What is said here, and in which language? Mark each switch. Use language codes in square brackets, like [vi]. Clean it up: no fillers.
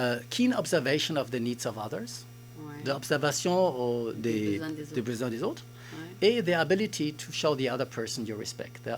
[en] Keen observation of the needs of others. Ouais. [fr] L'observation des besoins des autres. Ouais. [en] Et the ability to show the other person your respect.